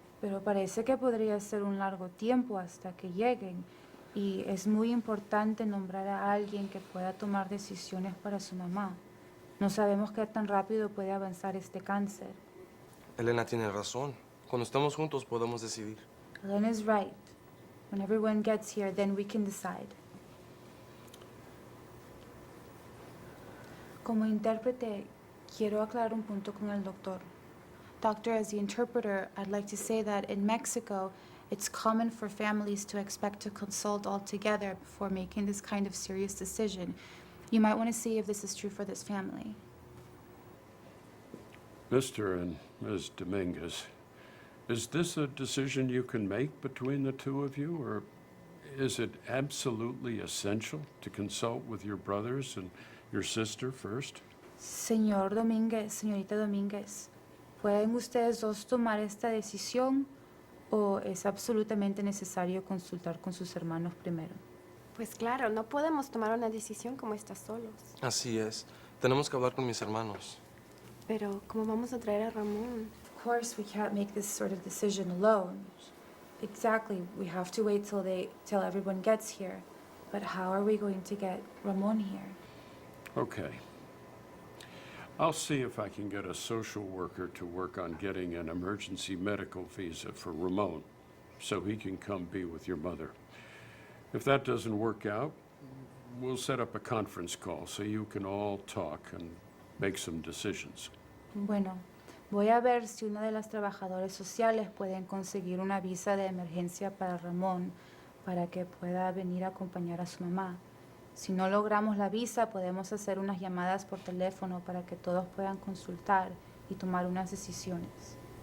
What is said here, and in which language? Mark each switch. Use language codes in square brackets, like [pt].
[es] Pero parece que podría ser un largo tiempo hasta que lleguen. Y es muy importante nombrar a alguien que pueda tomar decisiones para su mamá. No sabemos qué tan rápido puede avanzar este cáncer. Elena tiene razón. Cuando estamos juntos podemos decidir. [en] Elena's right. When everyone gets here, then we can decide. [es] Como intérprete, quiero aclarar un punto con el doctor. [en] Doctor, as the interpreter, I'd like to say that in Mexico, it's common for families to expect to consult all together before making this kind of serious decision. You might want to see if this is true for this family. Mr. and Ms. Dominguez, is this a decision you can make between the two of you, or is it absolutely essential to consult with your brothers and your sister first? [es] Señor Domínguez, señorita Domínguez, ¿pueden ustedes dos tomar esta decisión o es absolutamente necesario consultar con sus hermanos primero? Pues claro, no podemos tomar una decisión como esta solos. Así es. Tenemos que hablar con mis hermanos. Pero, ¿cómo vamos a traer a Ramón? [en] Of course, we can't make this sort of decision alone. Exactly, we have to wait till everyone gets here. But how are we going to get Ramon here? Okay. I'll see if I can get a social worker to work on getting an emergency medical visa for Ramon so he can come be with your mother. If that doesn't work out, we'll set up a conference call so you can all talk and make some decisions. [es] Bueno, voy a ver si uno de los trabajadores sociales pueden conseguir una visa de emergencia para Ramón para que pueda venir a acompañar a su mamá. Si no logramos la visa, podemos hacer unas llamadas por teléfono para que todos puedan consultar y tomar unas decisiones.